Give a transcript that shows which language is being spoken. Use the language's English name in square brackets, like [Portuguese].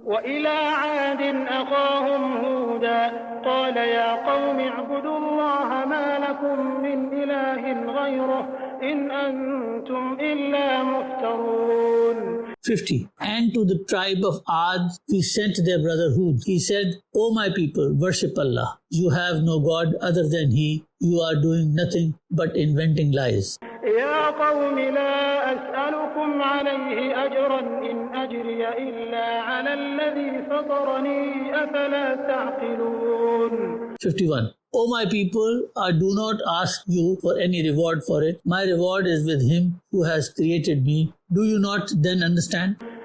[Arabic] وَإِلَىٰ عَادٍ أَخَاهُمْ هُودًا قَالَ يَا قَوْمِ اعْبُدُوا اللَّهَ مَا لَكُم مِّنْ إِلَٰهٍ غَيْرُهُ إِنْ أَنْتُمْ إِلَّا مُفْتَرُونَ. 50. [English] And to the tribe of Ad we sent their brother Hud. He said, O my people, worship Allah. You have no God other than He. You are doing nothing but inventing lies. [Arabic] يا قوم لا أسألكم عليه أجرا إن أجري إلا على الذي فطرني أفلا تعقلون. [English] 51. O my people, I do not ask you for any reward for it. My reward is with Him who has created me. Do you not then understand?